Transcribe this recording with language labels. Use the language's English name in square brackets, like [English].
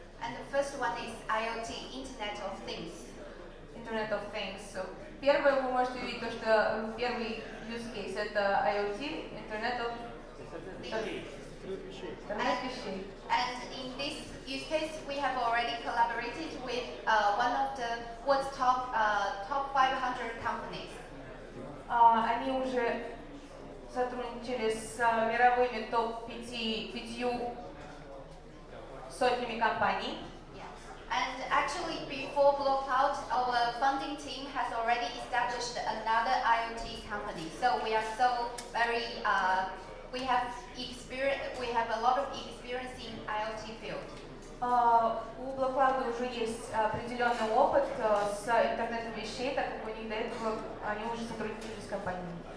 [English] And the first one is IoT, Internet of Things. Internet of Things. [Russian] Первое вы можете увидеть то, что первый use case это IoT, Internet of Things. [English] And in this use case, we have already collaborated with one of the world's top 500 companies. [Russian] Они уже сотрудничали с мировыми топ-5 сотнями компаний. [English] And actually, before Blockcloud, our funding team has already established another IoT company. So we are so very we have a lot of experience in IoT field. [Russian] У Blockcloud уже есть определенный опыт с интернетом вещей, так как у них до этого они уже сотрудничали с компаниями.